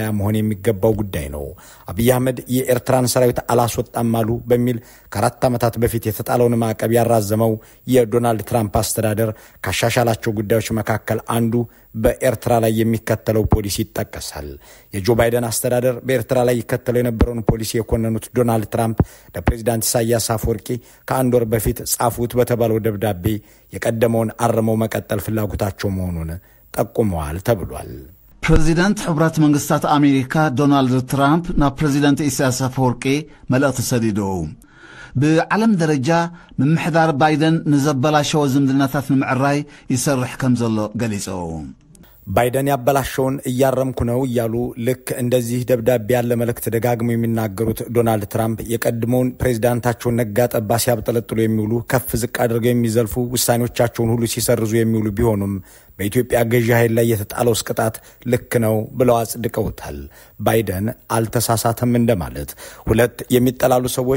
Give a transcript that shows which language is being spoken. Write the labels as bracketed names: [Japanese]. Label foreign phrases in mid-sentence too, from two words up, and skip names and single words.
[Amharic] መሆን የሚገባው ጉዳይ ነው። አብይ አህመድ የኤርትራን ሰራዊት አላስወጣም አሉ በሚል ከ4 ዓመታት በፊት የተጣለውን ማዕቀብ ያራዘመው የዶናልድ ትራምፕ አስተዳደር ካሻሻላቸው ጉዳዮች መካከል አንዱ በኤርትራ ላይ የሚከተለው ፖሊሲ ይጠቀሳል። የጆ ባይደን አስተዳደር በኤርትራ ላይ ይከተለው የነበረውን ፖሊሲ የኮነኑት ዶናልድ ትራምፕ ለፕሬዝዳንት ኢሳያስ አፈወርቂ ከ1 ወር በፊት ጻፉት በተባለው ደብዳቤ የቀደመውን አርመው መቀጠል ፍላጎታቸው መሆኑን ጠቁመዋል ተብሏል። [Tigrinya] ፕሬዚዳንት ሕብረት መንግስታት አሜሪካ ዶናልድ ትራምፕ ናብ ፕሬዚዳንት ኢሳያስ አፈወርቂ መልእኽቲ ሰዲደው ብዓለም ደረጃ ምምሕዳር ባይደን ንዘበላሸወ ዝምድናታት ንምዕራይ ይሰርሕ ከም ዘሎ ገሊጸው [Amharic] ባይደን ያበላሸውን እያረምኩ ነው እያሉ ልክ እንደዚህ ደብዳቤ ያለ መልእክት ደጋግመው የሚናገሩት ዶናልድ ትራምፕ የቀድሞውን ፕሬዝዳንታቸውን ነጋ ጠባ ሲያብጠለጥሉ የሚውሉ ከፍ ዝቅ አድርገው የሚዘልፉ ውሳኔዎቻቸውን ሁሉ ሲሰርዙ የሚውሉ ቢሆኑም በኢትዮጵያ ገዢ ኃይል ላይ የተጣለው ቅጣት ልክ ነው ብለው አጽድቀውታል። ባይደን አልተሳሳተም እንደማለት። ሁለት የሚጠላሉ ሰዎች